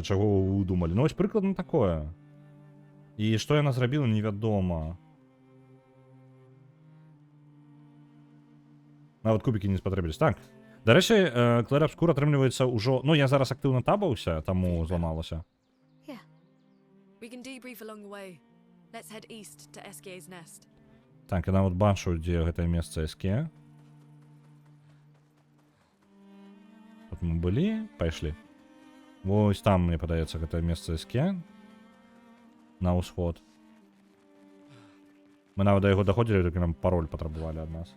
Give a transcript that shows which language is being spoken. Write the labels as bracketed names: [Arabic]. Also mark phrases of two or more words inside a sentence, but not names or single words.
[Belarusian] Чаго вы думалі? Ну, вось прыкладна такое. І што яна зрабіла, невядома. Нават кубікі не спатрэбілись. Так. Дарэчы, Клэр Абскур атрымліваецца ўжо... Ну, я зараз актыўна табаўся, таму зламалася. [English] We can debrief along the way. Let's head east to Eskier's nest. [Belarusian] Так, я нават бачу, дзе гэтае месца Эске. Тут мы былі, пайшлі. Вось там, мне падаецца, гэтае месца Эске. На ўсход. Мы нават да яго даходзілі, толькі нам пароль патрабавалі ад нас.